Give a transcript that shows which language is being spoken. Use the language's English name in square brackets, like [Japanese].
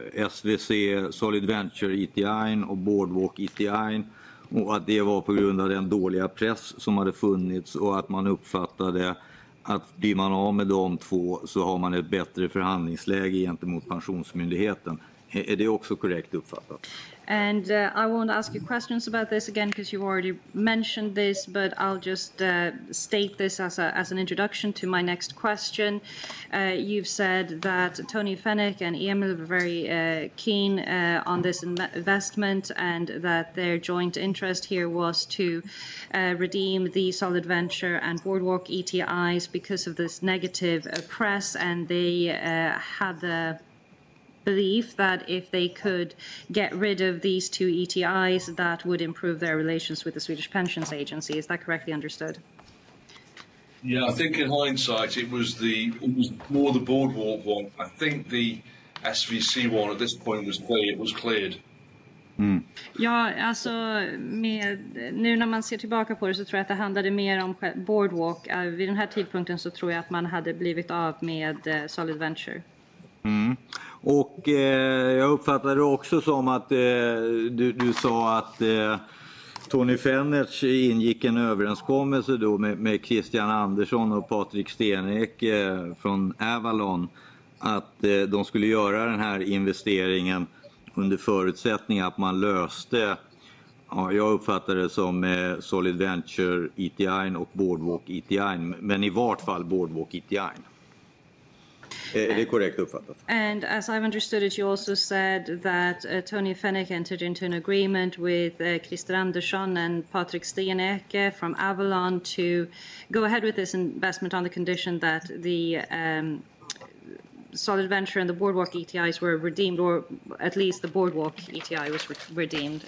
[Swedish] SVC, Solid Venture ETI och Boardwalk ETI, och att det var på grund av den dåliga press som hade funnits och att man uppfattade att blir man av med de två så har man ett bättre förhandlingsläge gentemot Pensionsmyndigheten. Är det också korrekt uppfattat? [English] And I won't ask you questions about this again because you've already mentioned this, but I'll just state this as an introduction to my next question. You've said that Tony Fennick and Emil were very keen on this investment and that their joint interest here was to redeem the Solid Venture and Boardwalk ETIs because of this negative press, and they had the belief that if they could get rid of these two ETIs, that would improve their relations with the Swedish Pensions Agency. Is that correctly understood? Yeah, I think in hindsight it was more the Boardwalk one. I think the SVC one at this point was cleared. Mm. [Swedish] Ja, alltså nu när man ser tillbaka på det så tror jag att det handlade mer om Boardwalk. Vid den här tidpunkten så tror jag att man hade blivit av med Solid Venture. Mm. Och jag uppfattade också som att du sa att Tony Fenners ingick en överenskommelse då med Christian Andersson och Patrik Stenek från Avalon att de skulle göra den här investeringen under förutsättning att man löste, ja, jag uppfattade det som Solid Venture ETI och Boardwalk ETI, men i vart fall Boardwalk ETI. Är det korrekt uppfattat? [English] And as I've understood it, you also said that Tony Fennick entered into an agreement with Christer Andersson and Patrik Steneke from Avalon to go ahead with this investment on the condition that the Solid Venture and the Boardwalk ETIs were redeemed, or at least the Boardwalk ETI was redeemed.